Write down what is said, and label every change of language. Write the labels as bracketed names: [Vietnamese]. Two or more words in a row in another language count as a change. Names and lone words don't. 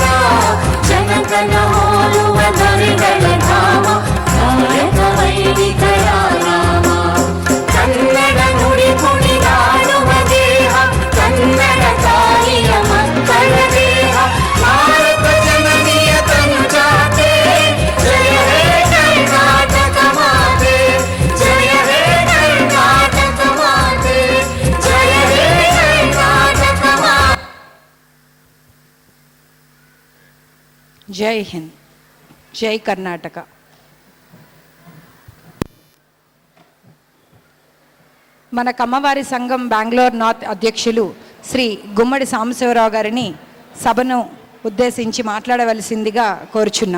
[Kannada] ಜನಕನ ಹೋಲುವ ದೊರೆಗಳ ಧಾಮ, ಭಾರತ ವೈದಿಕರ ನಾಮ, ಕನ್ನಡ ನುಡಿ ಕುಣಿದಾಡುವ ದೇಹ, ಕನ್ನಡ ತಾಯಿಯ ಮಕ್ಕಳ ದೇಹ, ಭಾರತ ಜನನಿಯ ತನುಜಾತೆ, ಜಯ ಹೇ ಕರ್ನಾಟಕ ಮಾತೆ, ಜಯ ಹೇ ಕರ್ನಾಟಕ ಮಾತೆ, ಜಯ ಹೇ ಕರ್ನಾಟಕ ಮಾತೆ. [Telugu] జై హింద్, జై కర్ణాటక. మన కమ్మవారి సంఘం బెంగళూరు నార్త్ అధ్యక్షులు శ్రీ గుమ్మడి సాంబశివరావు గారిని సభను ఉద్దేశించి మాట్లాడవలసిందిగా కోరుచున్నాం.